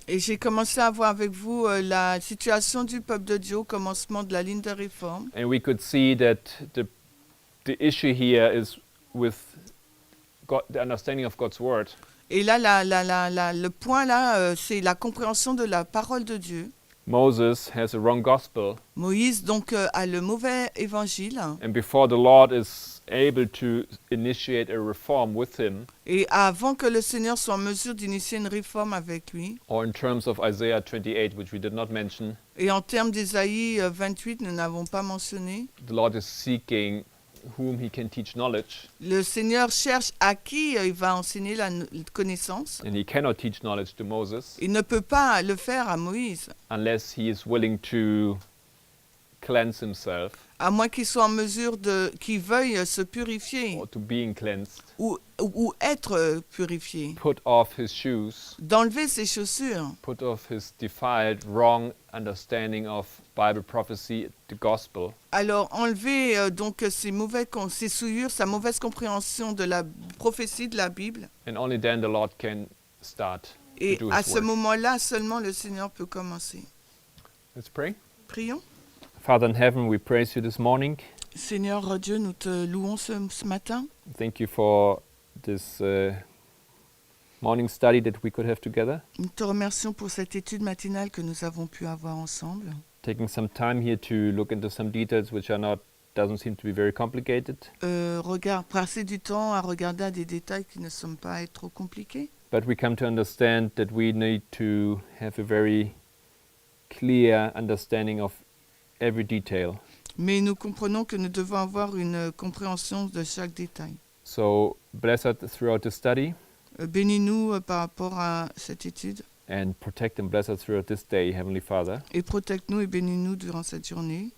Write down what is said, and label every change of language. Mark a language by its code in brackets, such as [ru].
[fr] Et j'ai commencé à voir avec vous la situation du peuple de Dieu au commencement de la ligne de réforme. [en] And we could see that the issue here is with God, the understanding of God's word. [fr] Et là, le point là, c'est la compréhension de la parole de Dieu. [en] Moses has a wrong gospel, [fr] Moïse donc a le mauvais évangile. [en] and before the Lord is able to initiate a reform with him, [fr] Et avant que le Seigneur soit en mesure d'initier une réforme avec lui, [en] or in terms of Isaiah 28, which we did not mention, [fr] et en termes d'Ésaïe 28, nous n'avons pas mentionné, [en] the Lord is seeking whom he can teach knowledge, [fr] le Seigneur cherche à qui il va enseigner la connaissance. [en] and he cannot teach knowledge to Moses [fr] Il ne peut pas le faire à Moïse, [en] unless he is willing to cleanse himself [fr] à moins qu'il soit en mesure qu'il veuille se purifier [en] or to being cleansed, [fr] ou être purifié, [en] put off his shoes, [fr] d'enlever ses chaussures, [en] put off his defiled, wrong understanding of Bible prophecy, the gospel, [fr] alors enlever donc ses souillures, sa mauvaise compréhension de la prophétie de la Bible. [en] and only then the Lord can start [fr] Et [en] to do [fr] à [en] his [fr] ce [en] work. [fr] moment-là, seulement le Seigneur peut commencer. [en] Let's pray. [fr] Prions. [en] Father in heaven, we praise you this morning. [fr] Seigneur Dieu, nous te louons ce matin. [en] Thank you for this morning study that we could have together. [fr] Nous te remercions pour cette étude matinale que nous avons pu avoir ensemble. [en] Taking some time here to look into some details which doesn't seem to be very complicated, [fr] Passer du temps à regarder à des détails qui ne semblent pas être trop compliqués. [en] but we come to understand that we need to have a very clear understanding of every detail. [fr] Mais nous comprenons que nous devons avoir une compréhension de chaque détail. [en] So bless us throughout the study [fr] Bénis-nous par rapport à cette étude [en] and protect and bless us throughout this day, Heavenly Father. [fr] et protège-nous et bénis-nous durant cette journée.